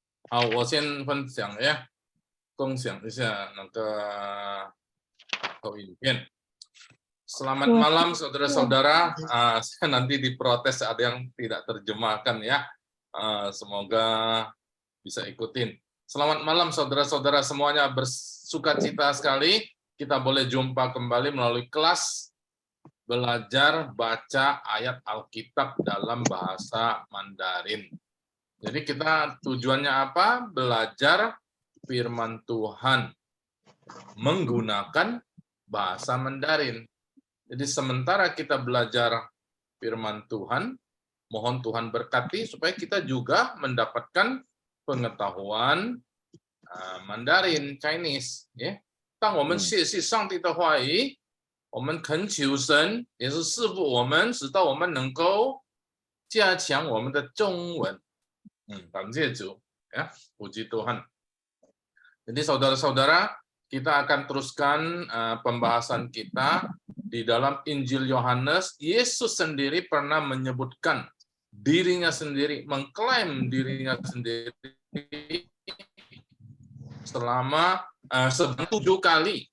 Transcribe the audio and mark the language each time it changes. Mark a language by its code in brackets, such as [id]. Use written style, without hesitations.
[zh] 好，我先分享呀，共享一下那个影片。 [id] Selamat malam saudara-saudara. Saya nanti diprotes ada yang tidak terjemahkan ya. Semoga bisa ikutin. Selamat malam saudara-saudara semuanya, bersukacita sekali kita boleh jumpa kembali melalui kelas belajar baca ayat Alkitab dalam bahasa Mandarin. Jadi kita tujuannya apa? Belajar firman Tuhan menggunakan bahasa Mandarin. Jadi sementara kita belajar firman Tuhan, mohon Tuhan berkati supaya kita juga mendapatkan pengetahuan Mandarin Chinese 呀。 [zh] 当我们学习上帝的话语，我们恳求神也是赐福我们，使到我们能够加强我们的中文。感谢主 [id] ya, puji Tuhan. Jadi saudara-saudara, kita akan teruskan pembahasan kita di dalam Injil Yohanes. Yesus sendiri pernah menyebutkan dirinya sendiri, mengklaim dirinya sendiri selama 7 kali.